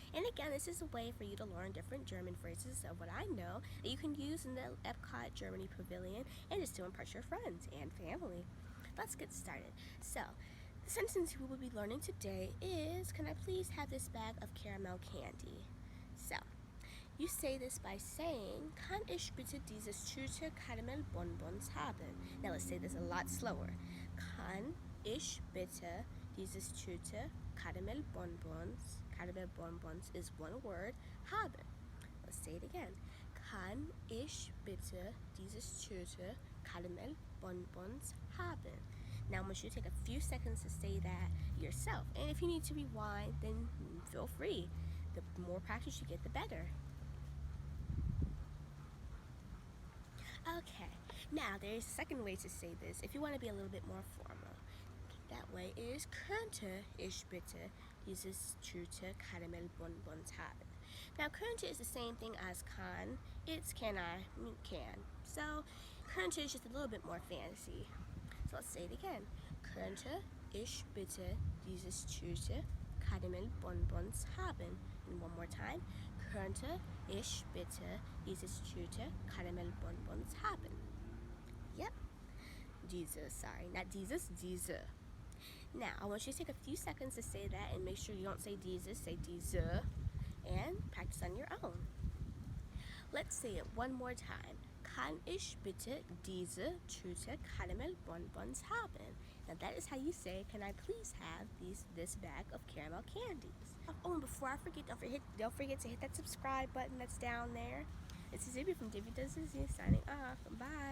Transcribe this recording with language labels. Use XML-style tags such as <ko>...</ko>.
<en>And again, this is a way for you to learn different German phrases of what I know that you can use in the EPCOT Germany Pavilion and just to impress your friends and family. Let's get started. So, the sentence we will be learning today is, can I please have this bag of caramel candy? So, you say this by saying,</en> <de>kann ich bitte dieses Tüte Karamellbonbons haben? Now let's say this a lot slower. Kann ich bitte dieses Tüte Karamellbonbons?</de> <en>Karamellbonbons is one word, haben. Let's say it again.</en> <de>Kann ich bitte dieses Tüte Karamellbonbons haben?</de> <en>Now I want you to take a few seconds to say that yourself. And if you need to rewind, then feel free. The more practice you get, the better. Okay, now there's a second way to say this if you want to be a little bit more formal. That way is,</en> <de>könnte ich bitte dieses Tüte Karamellbonbons haben?</de> <en>Now, könnte is the same thing as kann. It's can I, can. So, könnte is just a little bit more fancy. So let's say it again.</en> <de>Könnte ich bitte dieses Tüte Karamellbonbons haben?</de> <en>And one more time.</en> <de>Könnte ich bitte dieses Tüte Karamellbonbons haben?</de> <en>Yep. Diese, sorry, not dieses, diese. Now, I want you to take a few seconds to say that and make sure you don't say dieses, say diese, and practice on your own. Let's say it one more time.</en> <de>Kann ich bitte diese Tüte Karamellbonbons haben?</de> <en>Now that is how you say, can I please have this bag of caramel candies? Oh, and before I forget, don't forget to hit that subscribe button that's down there. This is Divvy from Divvy Does Disney signing off. Bye.</en>